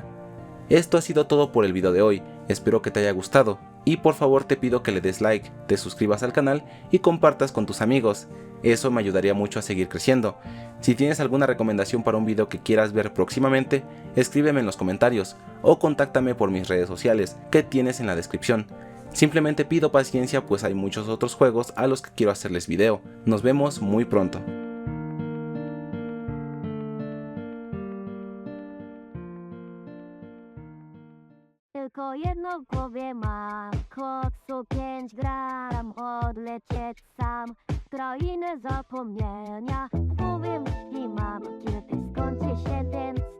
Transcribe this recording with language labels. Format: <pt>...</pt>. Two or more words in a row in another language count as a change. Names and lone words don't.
<es>Esto ha sido todo por el video de hoy, espero que te haya gustado y por favor te pido que le des like, te suscribas al canal y compartas con tus amigos, eso me ayudaría mucho a seguir creciendo. Si tienes alguna recomendación para un video que quieras ver próximamente, escríbeme en los comentarios o contáctame por mis redes sociales que tienes en la descripción. Simplemente pido paciencia, pues hay muchos otros juegos a los que quiero hacerles video. Nos vemos muy pronto.</es> <pl>Tylko jedno w głowie mam, koksu 5 gram, odlecieć sam w krainę zapomnienia. W głowie myśli mam, kiedy skończy się ten</pl>